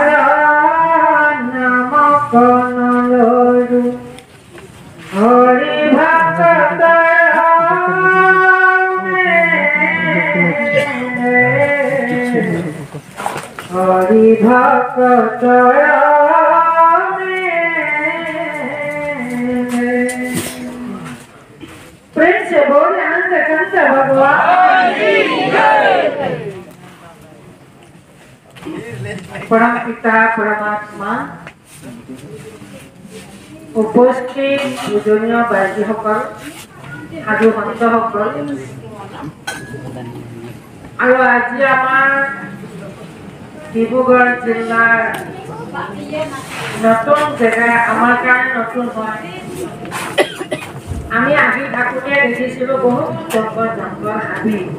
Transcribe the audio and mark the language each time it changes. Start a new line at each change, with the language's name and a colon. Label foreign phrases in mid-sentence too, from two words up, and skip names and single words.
Hindi: नमक नलरू हरि भक्त हरि भक्त प्रेम से बोले अनंत कंत भगवान की जय परम पिता परमात्मा उपस्थित पूजनीय
Assamese: बायजीসকল সাধু সন্তসকল আৰু আজি আমাৰ ডিব্ৰুগড় জিলাৰ নতুন জেগা আমাৰ কাৰণে নতুন হয় আমি আহি থাকোঁতে দেখিছিলোঁ বহুত জংঘল হাবি